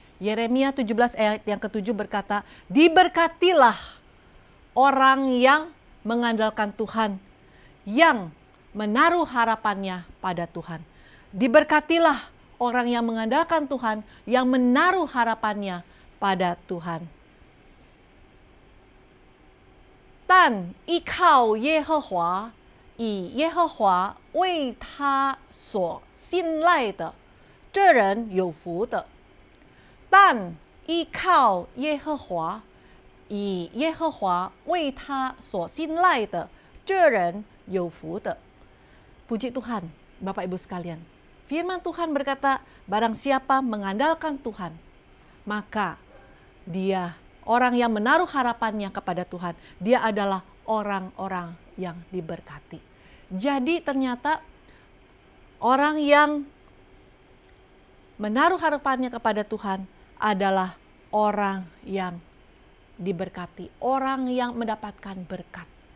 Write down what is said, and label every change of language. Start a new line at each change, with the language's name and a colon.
Indonesian: Yeremia 17 ayat yang ke-7 berkata, "Diberkatilah orang yang mengandalkan Tuhan, yang menaruh harapannya pada Tuhan." Diberkatilah orang yang mengandalkan Tuhan, yang menaruh harapannya pada Tuhan.
Chinese: "但依靠耶和华，以耶和华为他所信赖的，这人有福的。但依靠耶和华，以耶和华为他所信赖的，这人有福的."
Indonesian: Puji Tuhan, Bapak Ibu sekalian. Firman Tuhan berkata, barang siapa mengandalkan Tuhan, maka dia orang yang menaruh harapannya kepada Tuhan, dia adalah orang-orang yang diberkati. Jadi ternyata orang yang menaruh harapannya kepada Tuhan adalah orang yang diberkati, orang yang mendapatkan berkat.